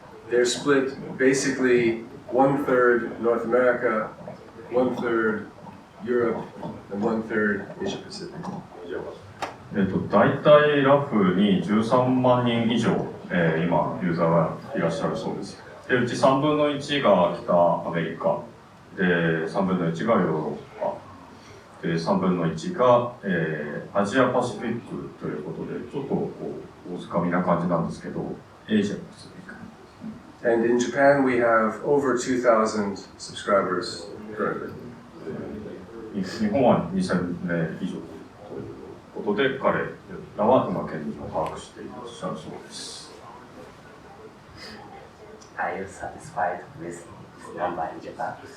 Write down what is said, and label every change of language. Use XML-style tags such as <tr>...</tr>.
<en>They're split basically 1/3 North America, 1/3 Europe, and 1/3 Asia Pacific.</en> <ja>大体ラフに13万人以上、今ユーザーがいらっしゃるそうです。でうち3分の1が北アメリカで、3分の1がヨーロッパで、3分の1が、アジアパシフィックということで、ちょっとこう大掴みな感じなんですけど、エイジアパシフィック。</ja> <en>And in Japan, we have over 2,000 subscribers currently.</en> <ja>日本は2000名以上ということで、彼らは今現状を把握していらっしゃるそうです。</ja> <en>Are you satisfied with this number in Japan?</en>